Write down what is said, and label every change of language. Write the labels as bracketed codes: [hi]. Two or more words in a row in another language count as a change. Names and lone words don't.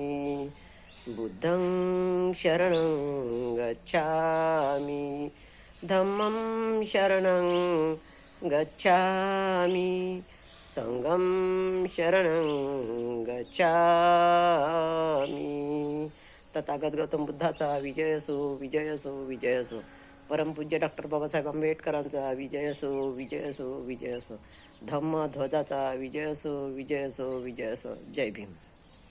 [pi] बुद्धं शरणं गच्छामि, धम्मं शरणं गच्छामि संघं शरणं गच्छामि. [mr] तथागत गौतम बुद्धाचा विजय असो, विजय असो, विजय असो. परमपूज्य डॉक्टर बाबासाहेब आंबेडकरांचा विजय असो, विजय असो, विजय असो. धम्म ध्वजाचा विजय असो, विजय असो, विजय असो. जय भीम.